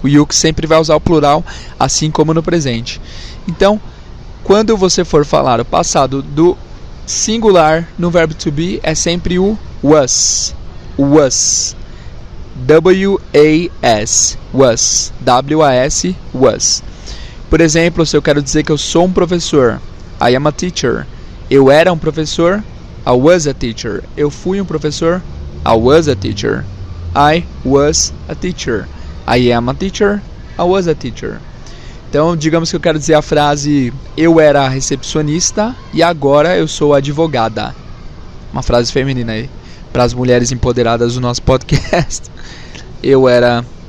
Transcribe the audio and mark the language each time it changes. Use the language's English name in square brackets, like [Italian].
[Portuguese] O you que sempre vai usar o plural, assim como no presente. Então, quando você for falar o passado do singular no verbo to be, é sempre o was. [English] Was. W-A-S. Was. W-A-S. Was. [Portuguese] Por exemplo, se eu quero dizer que eu sou um professor, [English] I am a teacher. [Portuguese] Eu era um professor, [English] I was a teacher. [Portuguese] Eu fui um professor, I was a teacher. [English] I was a teacher. I am a teacher, I was a teacher. [Portuguese] Então, digamos que eu quero dizer a frase eu era recepcionista e agora eu sou advogada. Uma frase feminina aí, para as mulheres empoderadas do nosso podcast. Eu era...